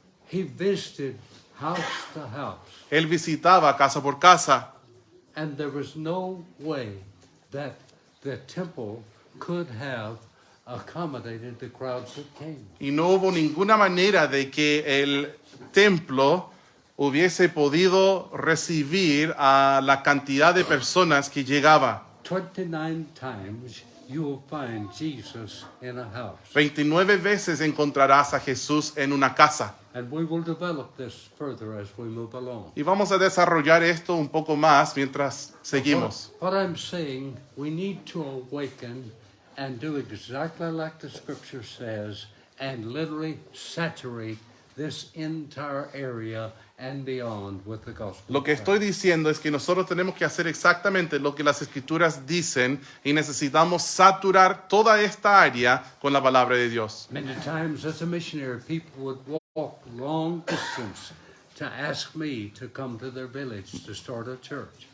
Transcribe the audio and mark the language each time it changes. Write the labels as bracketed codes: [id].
[en] He visited house to house, [es] Él visitaba casa por casa [en] and there was no way that the temple could have accommodated the crowds that came. [es] y no hubo ninguna manera de que el templo hubiese podido recibir a la cantidad de personas que llegaba. [en] 29 times you will find Jesus in a house. [es] 29 veces encontrarás a Jesús en una casa. [en] And we will develop this further as we move along. [es] Y vamos a desarrollar esto un poco más mientras seguimos. [en] What I'm saying, we need to awaken and do exactly like the scripture says and literally saturate this entire area and beyond with the gospel. [es] Lo que estoy diciendo es que nosotros tenemos que hacer exactamente lo que las escrituras dicen y necesitamos saturar toda esta área con la palabra de Dios. [en] Many times as a missionary, people would walk long distance to ask me to come to their village to start a church.